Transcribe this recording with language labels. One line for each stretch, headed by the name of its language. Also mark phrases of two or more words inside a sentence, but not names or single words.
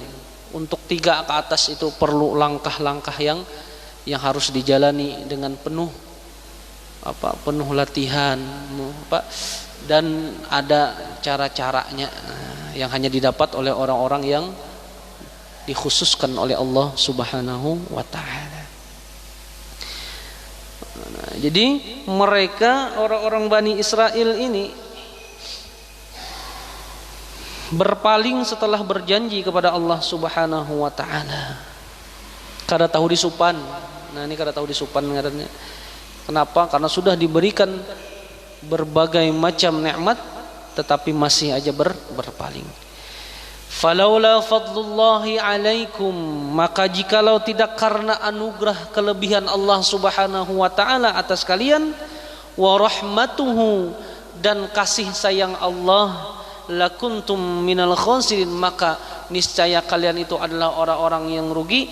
Indonesian: Untuk 3 ke atas itu perlu langkah-langkah yang harus dijalani dengan penuh latihan dan ada cara-caranya yang hanya didapat oleh orang-orang yang dikhususkan oleh Allah
Arabic: سبحانه وتعالى.
Indonesian: Nah, jadi mereka orang-orang Bani Israel ini berpaling setelah berjanji kepada Allah
Arabic: سبحانه وتعالى.
Banjar: Kada tahu disupan. Nah, ini kada tahu disupan ngarannya.
Indonesian: Kenapa? Karena sudah diberikan berbagai macam nikmat tetapi masih aja berpaling.
Arabic: فلولا فضل الله عليكم,
Indonesian: maka jikalau tidak karena anugerah kelebihan Allah
Arabic: سبحانه وتعالى
Indonesian: atas kalian,
Arabic: ورحمته,
Indonesian: dan kasih sayang Allah,
Arabic: لكنتم من الخاسرين,
Indonesian: maka niscaya kalian itu adalah orang-orang yang rugi.